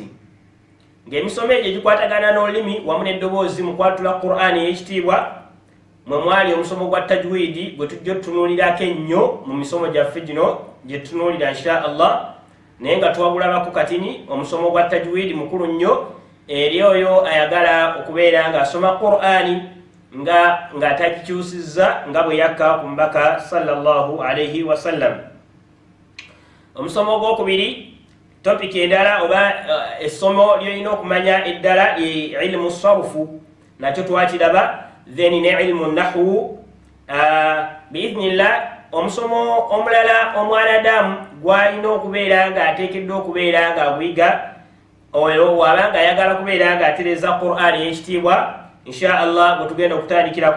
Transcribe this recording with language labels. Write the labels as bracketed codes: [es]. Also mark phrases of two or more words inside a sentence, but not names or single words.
[lg] Ng'emisomo egyo gikwatagana n'olulimi wamu n'eddoboozi mu kwatula Qur'ani ey'ekitiibwa mwe mwali omusomo gwa tajwidi gwe tujja otutunuulirako ennyo mu misomo gyaffe gino gye tutunuulira [ar] إن شاء الله, [lg] naye nga twagulabako katini omusomo gwa tajwidi mukulu nnyo eri oyo ayagala okubeera ng'asoma Qur'ani ng'atagikyusizza nga bwe yakka ku mubaka [ar] صلى الله عليه وسلم. [lg] Omusomo ogwokubiri, topic endala oba essomo lyolina okumanya eddala ye [ar] علم الصرف, [lg] nakyo twakiraba, then ne [ar] علم النحو. [lg] Biidhnillah, omusomo omulala omwanadamu gwalina okubeera ng'ateekeddwa okubeera ng'agwiga oyo waba ng'ayagala kubeera ng'atereza Qur'ani ey'ekitiibwa [ar] إن شاء الله [lg] gwe tugenda okutandikirako.